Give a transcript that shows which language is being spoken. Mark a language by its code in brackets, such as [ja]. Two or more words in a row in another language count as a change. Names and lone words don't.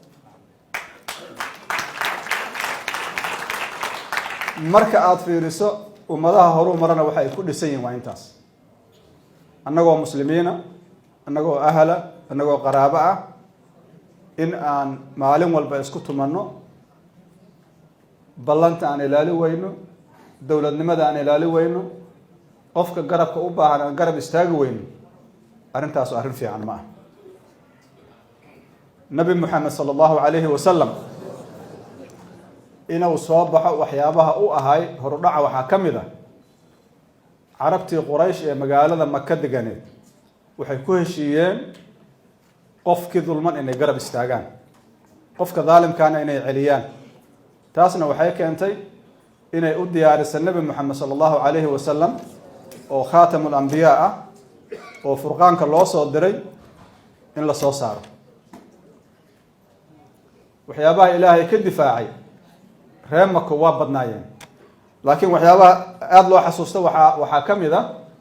[so] marka aad fiiriso ummadaha horu marana waxa ay ku dhisan yihiin waa intaas annagoo muslimiina annagoo ahla annagoo qaraabo ah in aan maalin walba isku tumanno ballanta aan ilaali weyno dowladnimada aan ilaali weyno qofka garabka u baahan aan garab istaagi weyno arrintaas arrin fiican ma ah nabi maxamed [ar] صلى الله عليه وسلم [so] inuu soo baxo waxyaabaha u ahay horudhaca waxaa ka mid ah carabtii quraysh ee magaalada maka deganeed waxay ku heshiiyeen qofkii dulman inay garab istaagaan qofka daalimkaana inay celiyaan taasna waxay keentay inay u diyaariso nabi maxamed [ar] صلى الله عليه وسلم [so] oo [ar] خاتم الأنبياء [so] ah oo furqaanka loo soo diray in la soo saaro waxyaabaha ilaahay ka difaacay reer Maka waa badnaayeen laakiin waxyaabaha aad loo xasuusto waxaa ka mid ah